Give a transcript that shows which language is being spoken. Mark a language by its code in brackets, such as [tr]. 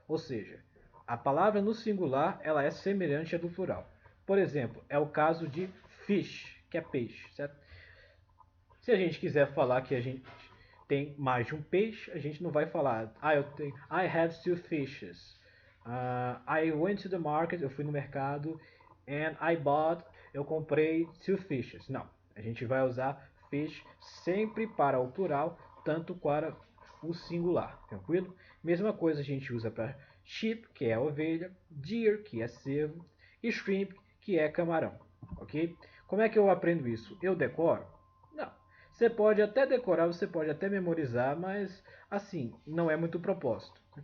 [pt] Ou seja, a palavra no singular ela é semelhante à do plural. Por exemplo, é o caso de fish, que é peixe, certo? Se a gente quiser falar que a gente tem mais de um peixe, a gente não vai falar [en] I have two fishes. I went to the market, [pt] eu fui no mercado, [en] and [pt] eu comprei [en] two fishes. [pt] Não, a gente vai usar fish sempre para o plural, tanto para o singular, tranquilo? Mesma coisa a gente usa para sheep, que é ovelha, deer, que é cervo, e shrimp, que é camarão, ok? Como é que eu aprendo isso? Eu decoro? Não. Você pode até decorar, você pode até memorizar, mas assim, não é muito propósito.